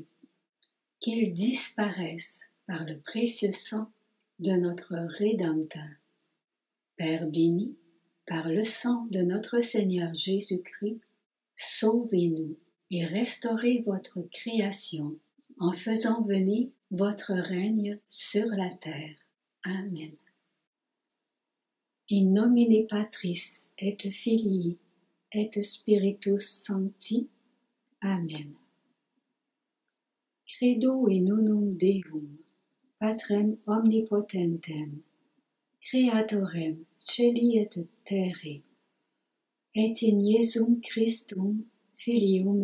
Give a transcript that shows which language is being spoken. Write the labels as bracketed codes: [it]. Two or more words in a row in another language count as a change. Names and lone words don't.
[fr] Qu'ils disparaissent par le précieux sang de notre Rédempteur. Père béni, par le sang de notre Seigneur Jésus-Christ, sauvez-nous et restaurez votre création en faisant venir votre règne sur la terre. Amen. [la] In nomine Patris et Filii et Spiritus Sancti. Amen. Credo in unum Deum, Patrem omnipotentem, Creatorem celi et terrae, et in Iesum Christum, Filium